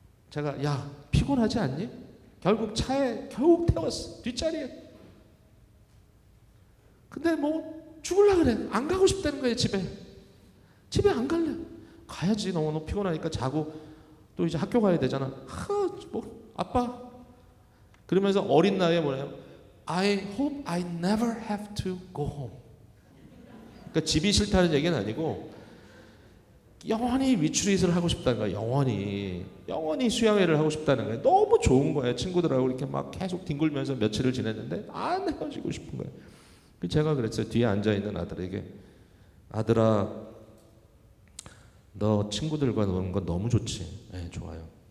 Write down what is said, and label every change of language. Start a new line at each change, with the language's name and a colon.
Korean: 제가 야 피곤하지 않니? 결국 차에 겨우 태웠어. 뒷자리에. 근데 뭐 죽을라 그래. 안 가고 싶다는 거예요. 집에 안 갈래. 가야지. 너무 피곤하니까 자고 또 이제 학교 가야 되잖아. 아빠 그러면서 어린 나이에 뭐래요?
English: I hope I never have to go home.
Korean: 그러니까 집이 싫다는 얘기는 아니고 영원히 리트릿을 하고 싶다는 거야. 영원히 수양회를 하고 싶다는 거야. 너무 좋은 거예요. 친구들하고 이렇게 막 계속 뒹굴면서 며칠을 지냈는데 안 헤어지고 싶은 거예요. 제가 그랬어요. 뒤에 앉아있는 아들에게 아들아 너 친구들과 노는 건 너무 좋지. 네, 좋아요.